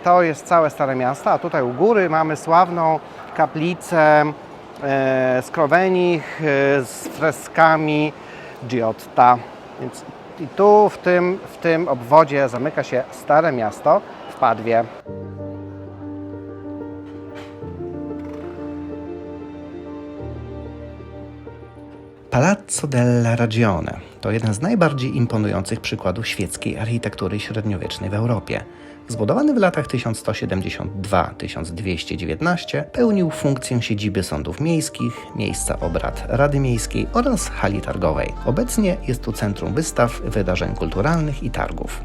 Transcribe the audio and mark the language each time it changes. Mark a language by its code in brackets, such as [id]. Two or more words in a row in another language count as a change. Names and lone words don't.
[pl] To jest całe Stare Miasto, a tutaj u góry mamy sławną kaplicę Skrowenich z freskami Giotta. Więc i tu w tym obwodzie zamyka się Stare Miasto w Padwie. Palazzo della Ragione to jeden z najbardziej imponujących przykładów świeckiej architektury średniowiecznej w Europie. Zbudowany w latach 1172-1219 pełnił funkcję siedziby sądów miejskich, miejsca obrad Rady Miejskiej oraz hali targowej. Obecnie jest tu centrum wystaw, wydarzeń kulturalnych i targów.